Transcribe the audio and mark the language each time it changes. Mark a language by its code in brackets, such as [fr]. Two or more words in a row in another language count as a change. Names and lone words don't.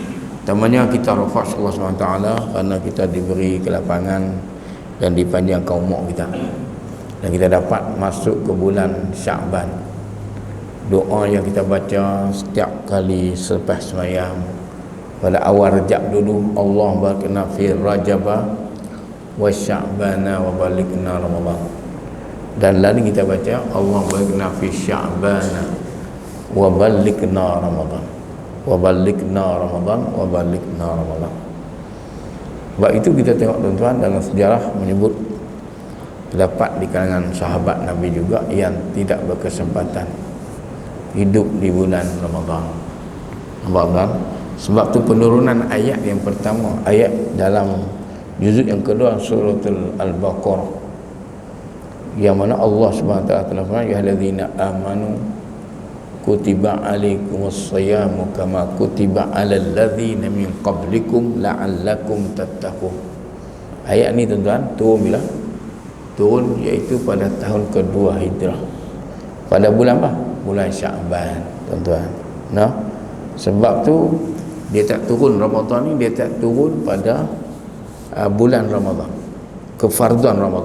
[ms] Pertamanya kita rafa' Allah SWT kerana kita diberi kelapangan dan dipanjangkan umur kita. Dan kita dapat masuk ke bulan Sya'ban. Doa yang kita baca setiap kali selepas sembahyang pada awal Rajab dulu, [ar] الله باركنا في رجب وشعبان وبلغنا رمضان. [ms] Dan lalu kita baca [ar] الله باركنا في شعبان وبلغنا رمضان وبلغنا رمضان وبلغنا رمضان. [ms] Sebab itu kita tengok tuan-tuan dalam sejarah menyebut terdapat di kalangan sahabat Nabi juga yang tidak berkesempatan hidup di bulan Ramadan. Ramadan. Sebab tu penurunan ayat yang pertama, ayat dalam juzuk yang kedua suratul Al-Baqarah yang mana Allah SWT telah firman, [ar] يا أيها الذين آمنوا كتب عليكم الصيام كما كتب على الذين من قبلكم لعلكم تتقون. [ms] Ayat ni tuan-tuan turun bila? Turun iaitu pada tahun kedua hijrah. Pada bulan apa? Bulan Sya'ban, tuan-tuan. Nah, sebab tu dia tak turun Ramadan ni, dia tak turun pada bulan Ramadan, kefarduan Ramadan.